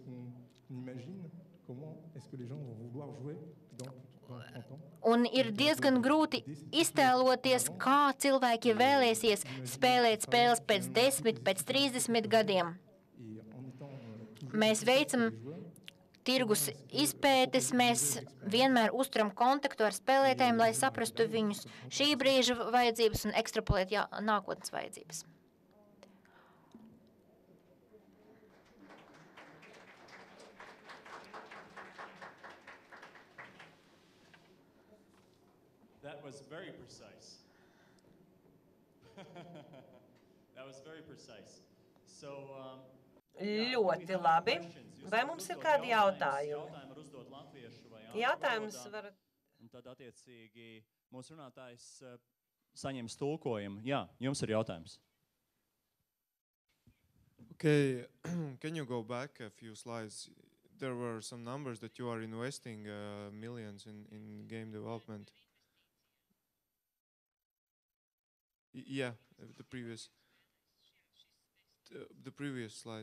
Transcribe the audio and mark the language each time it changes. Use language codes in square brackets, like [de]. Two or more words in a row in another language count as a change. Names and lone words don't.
[lv] Un ir diezgan grūti iztēloties, kā cilvēki vēlēsies spēlēt spēles pēc 10, pēc 30 gadiem. Mēs veicam tirgus izpētes, mēs vienmēr uzturam kontaktu ar spēlētājiem, lai saprastu viņus šī brīža vajadzības un ekstrapolēt nākotnes vajadzības. [en] That was very precise. That was very precise. So, [lv] Ļoti labi. Vai mums ir kādi jautājumi? Jautājums var... Un tad attiecīgi mūsu runātājs saņems tulkojumu. Jā, jums ir jautājums. [en] Okay, can you go back a few slides? there were some numbers that you are investing millions in game development. Yeah, the previous slide.